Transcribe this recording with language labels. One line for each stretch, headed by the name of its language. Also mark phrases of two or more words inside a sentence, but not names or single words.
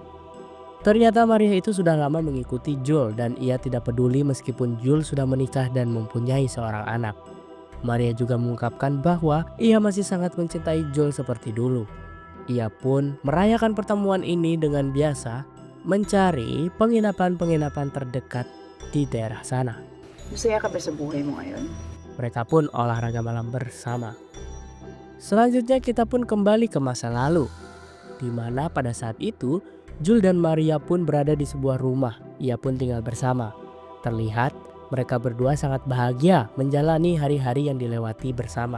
Indonesian: Ternyata Maria itu sudah lama mengikuti Jul dan ia tidak peduli meskipun Jul sudah menikah dan mempunyai seorang anak. Maria juga mengungkapkan bahwa ia masih sangat mencintai Jul seperti dulu. Ia pun merayakan pertemuan ini dengan biasa mencari penginapan-penginapan terdekat di daerah sana.
Filipino: Masaya ka ba sa buhay mo ngayon?
Indonesian: Mereka pun olahraga malam bersama. Selanjutnya kita pun kembali ke masa lalu, di mana pada saat itu Jul dan Maria pun berada di sebuah rumah. Ia pun tinggal bersama. Terlihat mereka berdua sangat bahagia menjalani hari-hari yang dilewati bersama.